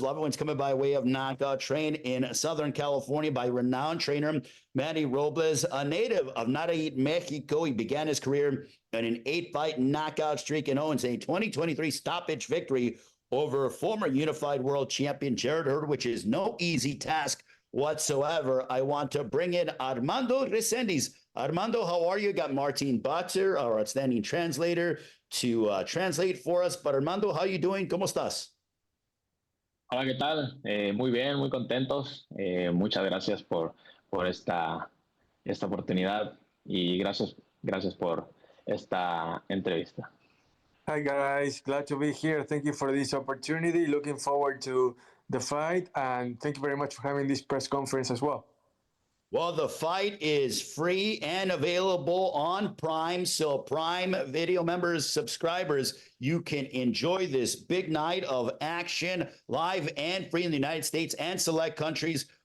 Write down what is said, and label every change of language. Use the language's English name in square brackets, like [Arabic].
[English] 11 wins coming by way of knockout. Trained in Southern California by renowned trainer Manny Robles, a native of Nayarit, Mexico. He began his career in an 8-fight knockout streak and owns a 2023 stoppage victory over former unified world champion Jared Hurd, which is no easy task whatsoever. I want to bring in Armando Resendiz. Armando, how are you? Got Martin Botzer, our outstanding translator, to translate for us. But Armando, how are you doing? [Spanish] ¿Cómo estás? Hola, ¿qué tal? Muy bien, muy contentos. Muchas gracias por esta oportunidad y gracias por esta entrevista. [English] Hi guys, glad to be here. Thank you for this opportunity. Looking forward to the fight, and thank you very much for having this press conference as well. Well, the fight is free and available on Prime. So Prime Video members, subscribers, you can enjoy this big night of action live and free in the United States and select countries.